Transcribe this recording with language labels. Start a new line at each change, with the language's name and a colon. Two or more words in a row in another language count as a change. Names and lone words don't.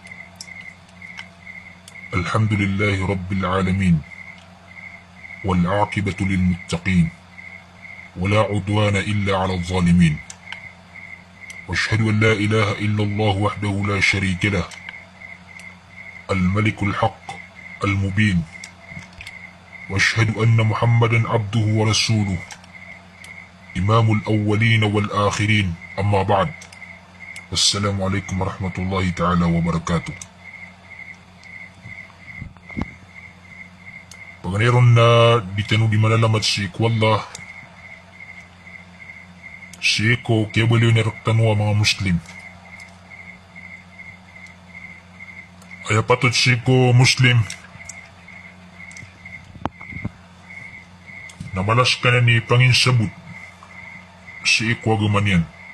Arabic: الحمد لله رب العالمين، والعاقبة للمتقين، ولا عدوان إلا على الظالمين، واشهد أن لا إله إلا الله وحده لا شريك له، الملك الحق المبين، واشهد أن محمدا عبده ورسوله، إمام الأولين والآخرين. أما بعد، السلام عليكم ورحمة الله تعالى وبركاته.
Maranao: Paganaron na ditano di malalamat si Wallah, si Eko kaya baliw ni Raktano mga Muslim. Ay patot si Eko Muslim, namalas ka na ni Panginsabut, si Eko agaman yan.